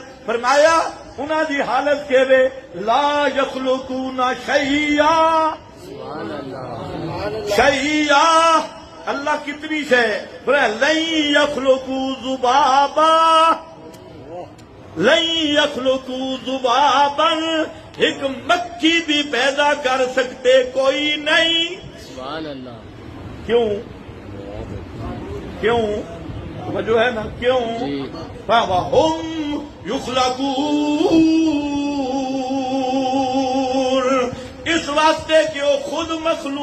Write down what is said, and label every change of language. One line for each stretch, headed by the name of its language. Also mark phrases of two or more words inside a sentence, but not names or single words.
Punjabi: فرمایا انہاں دی حالت کے وے
Arabic: لا یخلقون شیئا شیئا،
Punjabi: اللہ کتنی شے
Arabic: لن یخلقوا ذبابا لن یخلقوا ذبابا،
Urdu: ایک مکھی بھی پیدا کر سکتے کوئی نہیں۔
Arabic: سبحان اللہ۔
Urdu: کیوں کیوں وجہ ہے نا کیوں؟
Arabic: فَوَهُمْ يُخْلَقُونَ،
Urdu: اس واسطے کہ وہ خود مخلوق